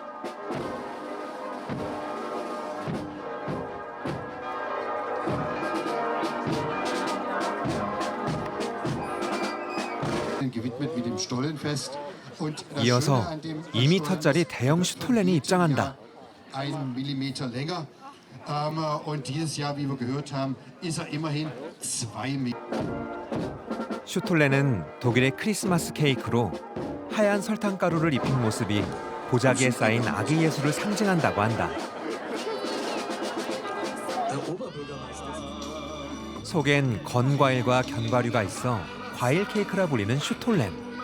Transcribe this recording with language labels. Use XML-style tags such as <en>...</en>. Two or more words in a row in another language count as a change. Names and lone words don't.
<ko>이어서 2m짜리 대형 슈톨렌이 입장한다.</ko> <de>Und dieses Jahr, wie wir gehört haben, ist er immerhin 2 Meter.</de> <ko>슈톨렌은 독일의 크리스마스 케이크로 하얀 설탕가루를 입힌 모습이 보자기에 쌓인 아기 예수를 상징한다고 한다. 속엔 건과일과 견과류가 있어 과일 케이크라 불리는 슈톨렌.</ko>